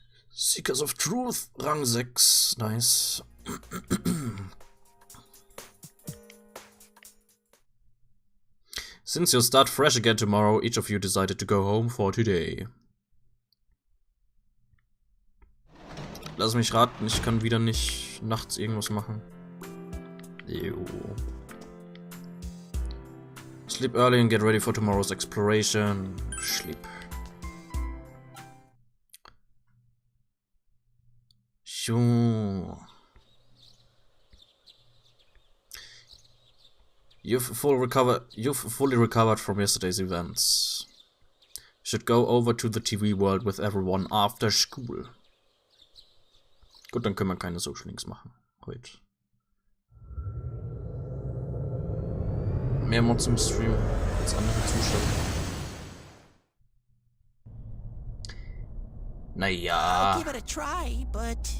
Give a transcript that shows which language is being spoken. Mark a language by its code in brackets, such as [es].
[en] Seekers of Truth, Rang 6. Nice. Since you'll start fresh again tomorrow, each of you decided to go home for today. [de] Lass mich raten, ich kann wieder nicht nachts irgendwas machen. Jo. [en] Sleep early and get ready for tomorrow's exploration. Sleep. Sure. You've fully recovered from yesterday's events. Should go over to the TV world with everyone after school. [de] Gut, dann können wir keine Social Links machen heute. Mehr Mods im Stream als andere Zuschauer. Naja. [en] I'll give it a try, but